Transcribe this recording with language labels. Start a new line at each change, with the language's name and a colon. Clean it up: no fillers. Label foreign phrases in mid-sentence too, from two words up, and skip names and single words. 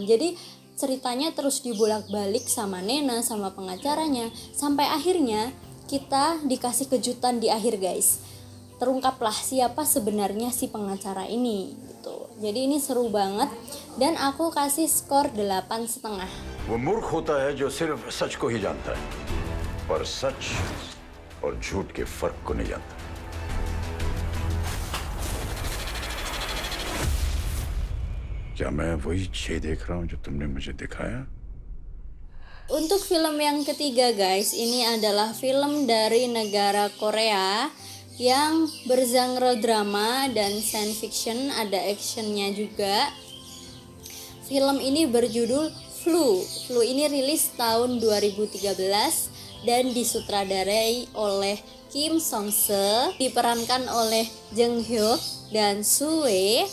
Indonesian: Jadi ceritanya terus dibolak-balik sama Nena sama pengacaranya sampai akhirnya kita dikasih kejutan di akhir guys. Terungkaplah siapa sebenarnya si pengacara ini gitu. Jadi ini seru banget dan aku kasih skor 8,5.
Hindi: वो मूर्ख होता है जो सिर्फ सच को ही जानता है पर सच और झूठ के फर्क को नहीं जानता. क्या मैं वही छे देख रहा हूं जो तुमने मुझे दिखाया?
Indonesian: Untuk film yang ketiga guys, ini adalah film dari negara Korea yang bergenre drama dan
English: science fiction,
Indonesian: ada actionnya juga. Film ini berjudul Flu. Flu ini rilis tahun 2013 dan disutradarai oleh Kim Song Se, diperankan oleh Jung Hyuk dan Sue.